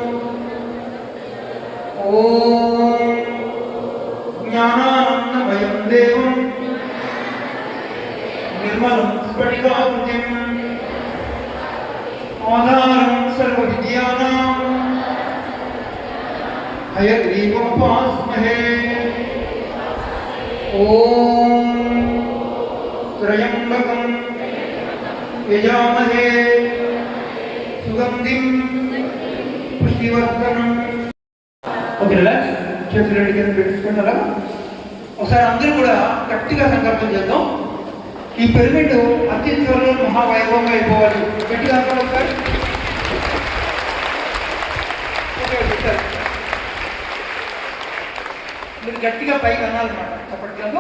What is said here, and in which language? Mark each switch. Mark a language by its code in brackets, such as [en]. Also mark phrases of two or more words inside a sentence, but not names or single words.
[sa] ओम ज्ञानानन्दमयं देवं निर्मलं स्फटिकाकृतिम् आधारं सर्वविद्यानां हयग्रीवमुपास्महे। ओम त्र्यंबकं यजामहे सुगंधिं पुष्टिवर्धनम्। [te] ఓకే రిలాక్స్, చేతులు రెండు కింద పెట్టుకుంటారా? ఒకసారి అందరూ కూడా గట్టిగా సంకల్పం చేద్దాం. ఈ పిరమిడ్ అతి త్వరలో మహావైభవంగా అయిపోవాలి. గట్టిగా అనుకోండి ఒకసారి. ఓకే సార్, మీరు గట్టిగా పైకి అనాలన్నమాట చప్పట్లలో.